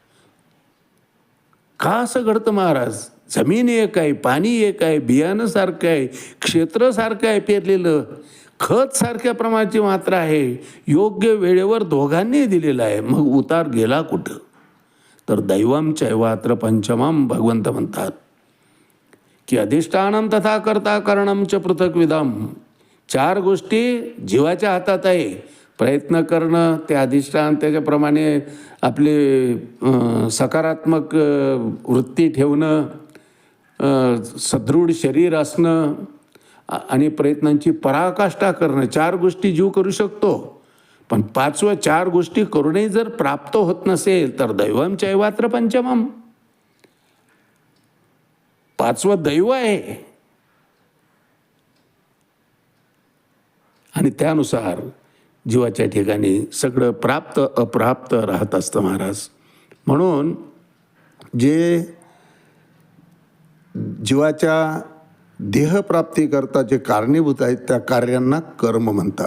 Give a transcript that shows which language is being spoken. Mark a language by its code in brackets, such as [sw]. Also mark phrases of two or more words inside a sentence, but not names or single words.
[mr] का असं घडतं महाराज? जमीन एक आहे, पाणी एक आहे, बियाणं सारखं आहे, क्षेत्र सारखं आहे पेरलेलं, खत सारख्या प्रमाणाची मात्रा आहे, योग्य वेळेवर दोघांनी दिलेलं आहे. मग उतार गेला कुठं? तर [sa] दैवम चैवात्र पंचमम [mr] भगवंत म्हणतात की [sa] अधिष्ठानम तथा कर्ता करणम च पृथक विधम. [mr] 4 गोष्टी जीवाच्या हातात आहे. प्रयत्न करणं, ते अधिष्ठान, त्याच्याप्रमाणे आपले सकारात्मक वृत्ती ठेवणं, सदृढ शरीर असणं आणि प्रयत्नांची पराकाष्ठा करणं. 4 गोष्टी जीव करू शकतो. पण 5व्या 4 गोष्टी करूनही जर प्राप्त होत नसेल तर [sa] दैवम चैवात्र पंचमम. [mr] 5वं दैव आहे. आणि त्यानुसार जीवाच्या ठिकाणी सगळं प्राप्त अप्राप्त राहत असतं महाराज. म्हणून जे जीवाच्या देहप्राप्तीकरता जे कारणीभूत आहेत त्या कार्यांना कर्म म्हणतात.